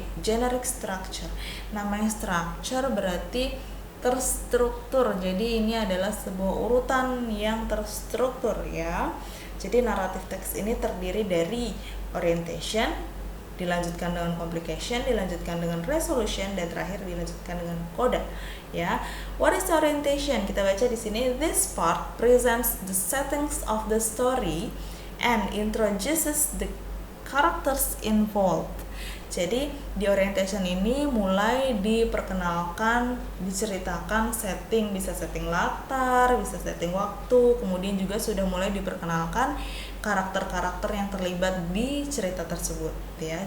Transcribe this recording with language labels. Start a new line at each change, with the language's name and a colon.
English: Generic structure.
Indonesian: Namanya structure berarti terstruktur. Jadi ini adalah sebuah urutan yang terstruktur ya. Jadi narrative text ini terdiri dari orientation, dilanjutkan dengan complication, dilanjutkan dengan resolution, dan terakhir dilanjutkan dengan coda. Ya,
English: what is orientation?
Indonesian: Kita baca di sini.
English: This part presents the settings of the story and introduces the characters involved.
Indonesian: Jadi di orientation ini mulai diperkenalkan, diceritakan setting, bisa setting latar, bisa setting waktu, kemudian juga sudah mulai diperkenalkan karakter-karakter yang terlibat di cerita tersebut ya.